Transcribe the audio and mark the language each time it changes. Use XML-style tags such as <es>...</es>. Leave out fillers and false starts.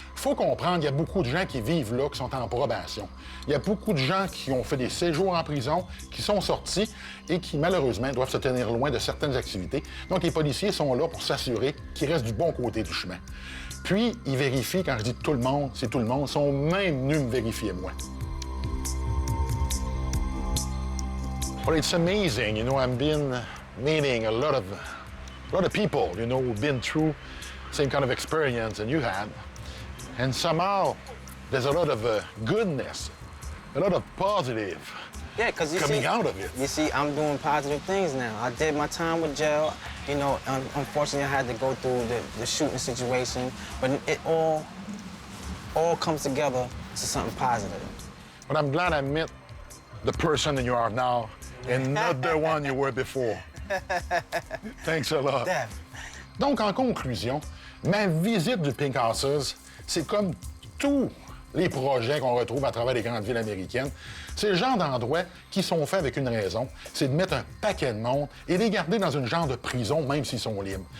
<fr>Faut comprendre, il y a beaucoup de gens qui vivent là, qui sont en probation. Il y a beaucoup de gens qui ont fait des séjours en prison, qui sont sortis et qui, malheureusement, doivent se tenir loin de certaines activités. Donc, les policiers sont là pour s'assurer qu'ils restent du bon côté du chemin. Puis, ils vérifient, quand je dis tout le monde, c'est tout le monde, ils sont même venus me vérifier moi.</fr> <en>Well, it's amazing, you know, I've been meeting a lot of people, you know, who've been through same kind of experience than you had. And somehow, there's a lot of goodness, a lot of positive coming out of it. You see, I'm doing positive things now. I did my time with jail. You know, unfortunately, I had to go through the shooting situation, but it all comes together to something positive. But I'm glad I met the person that you are now and not the one you were before. Thanks a lot.</en> <fr>Donc, en conclusion, ma visite du Pink Houses, c'est comme tous les projets qu'on retrouve à travers les grandes villes américaines. C'est le genre d'endroits qui sont faits avec une raison, c'est de mettre un paquet de monde et les garder dans une genre de prison, même s'ils sont libres.</fr>